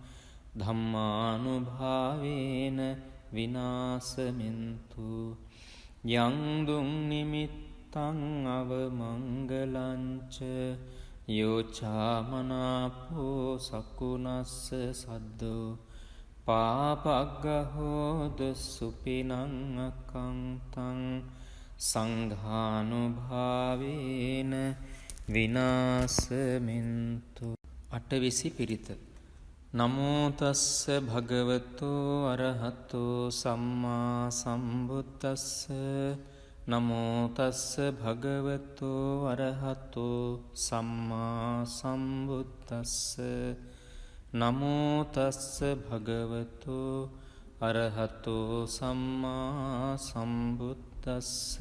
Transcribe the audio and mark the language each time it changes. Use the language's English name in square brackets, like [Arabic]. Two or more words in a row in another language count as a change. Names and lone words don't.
[Pali] ධම්මානුභාවේන විනාසමින්තු යං දුං නිමිත්තං අවමංගලංච යෝචාමනාපෝ සකුනස්ස සද්දෝ පාපග්ගහෝදු සුපිනං අකංතං සංඝානුභාවේන විනාසමින්තු අටවිසි පිරිත නමෝ තස්ස භගවතෝ අරහතෝ සම්මා සම්බුද්දස්ස නමෝ තස්ස භගවතෝ අරහතෝ සම්මා සම්බුද්දස්ස නමෝ තස්ස භගවතෝ අරහතෝ සම්මා සම්බුද්දස්ස